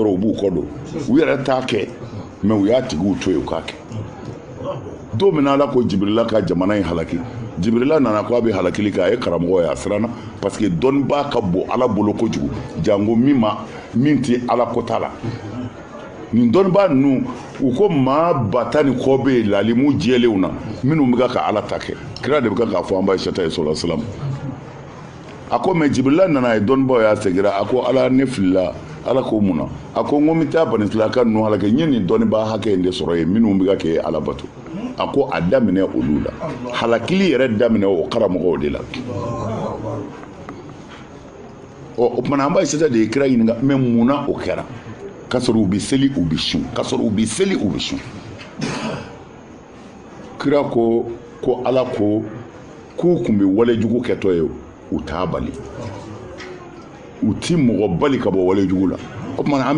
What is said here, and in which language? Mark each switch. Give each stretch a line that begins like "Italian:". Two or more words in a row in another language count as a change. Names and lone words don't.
Bambara: dɔrɔn u b'u kɔ don u yɛrɛ t'a kɛ mais u y'a tigiw to yen u k'a kɛ don min ala ko Jibirila ka jamana in halaki Jibirila nana ko a bɛ halakili kɛ a ye karamɔgɔ ye a siranna
French: parce que
Bambara: dɔnnibaa ka bon ala bolo kojugu jango min tɛ ala ko t'a la nin dɔnnibaa ninnu u ko maa ba tan ni kɔ bɛ yen lalimu jɛlenw na minnu bɛ ka ala ta kɛ kira de bɛ k'a fɔ an ba Aisata ye
Arabic: صلى الله عليه وسلم
Bambara: a ko mais Jibirila nana ye dɔnnibaaw y'a segira a ko ala ne filila ala ko mun na a ko n ko n bɛ taa Banisilaka ninnu halaki n ye nin dɔnnibaa hakɛ in de sɔrɔ yen minnu bɛ ka kɛ ala bato a ko a daminɛ olu la halakili yɛrɛ daminɛ o karamɔgɔw de la o tuma an ba Aisata de ye kira ɲininka mais mun na o kɛra k'a sɔrɔ u bɛ seli u bɛ sun k'a sɔrɔ u bɛ seli u bɛ sun kira ko ala ko k'u tun bɛ walejugu kɛtɔ ye u t'a bali u ti mɔgɔ bali ka bɔ walejugu la o tuma an bɛ